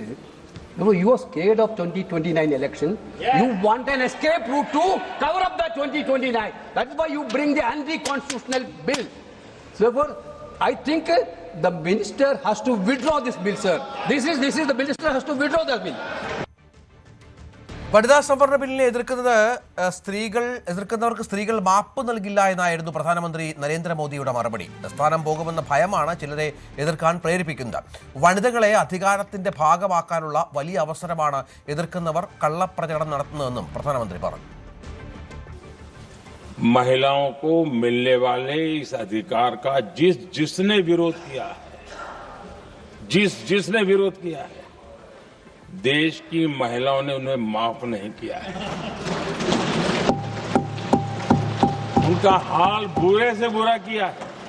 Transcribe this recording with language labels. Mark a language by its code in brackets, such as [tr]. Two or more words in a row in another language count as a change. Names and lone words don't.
[en] You are scared of 2029 election. Yeah. You want an escape route to cover up that 2029. That's why you bring the anti-constitutional bill. Therefore, I think the minister has to withdraw this bill, sir. This is the minister has to withdraw the bill. [ml] വനിതാ സംവരണ ബില്ലിനെ എതിർക്കുന്നവർക്ക് സ്ത്രീകൾ മാപ്പ് നൽകില്ല എന്നായിരുന്നു പ്രധാനമന്ത്രി നരേന്ദ്രമോദിയുടെ മറുപടി. സ്ഥാനം പോകുമെന്ന ഭയമാണ് ചിലരെ എതിർക്കാൻ പ്രേരിപ്പിക്കുന്നത്. വനിതകളെ അധികാരത്തിന്റെ ഭാഗമാക്കാനുള്ള വലിയ അവസരമാണ് എതിർക്കുന്നവർ കള്ളപ്രചരണം നടത്തുന്നതെന്നും പ്രധാനമന്ത്രി പറഞ്ഞു. [hi] महिलाओं को मिलने वाले इस अधिकार का जिसने विरोध किया है देश की महिलाओं ने उन्हें माफ नहीं किया है. उनका हाल बुरे से बुरा किया है.